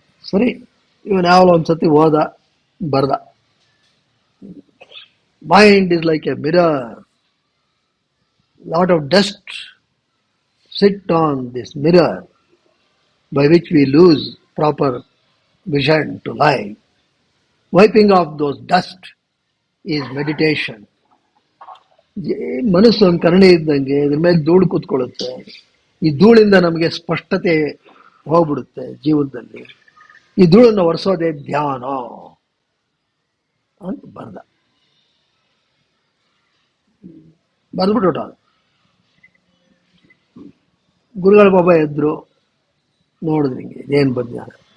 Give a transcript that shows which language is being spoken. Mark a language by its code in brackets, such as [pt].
[kn] ಸರಿ, ಇವನು ಯಾವಲ್ಲ ಒಂದ್ಸತಿ ಓದ, ಬರ್ದ. [en] Mind is like a mirror, lot of dust sit on this mirror by which we lose proper vision to life. Wiping off those dust is meditation. [kn] ಮನಸ್ಸು ಒಂದು ಕನ್ನಡಿ ಇದ್ದಂಗೆ ಇದ್ರ ಮೇಲೆ ಧೂಳು ಕೂತ್ಕೊಳ್ಳುತ್ತೆ. ಈ ಧೂಳಿಂದ ನಮಗೆ ಸ್ಪಷ್ಟತೆ ಹೋಗ್ಬಿಡುತ್ತೆ ಜೀವನದಲ್ಲಿ. ಈ ಧೂಳನ್ನು ಒರೆಸೋದೇ ಧ್ಯಾನ ಅಂತ ಬರ್ದ್ಬಿಟ್ಟು ಗುರುಗಳ ಬಾಬಾ ಎದ್ರು, ನೋಡಿದ್ರಿ ಹಿಂಗೆ ಇದೇನು ಬಜ್ಞಾನ.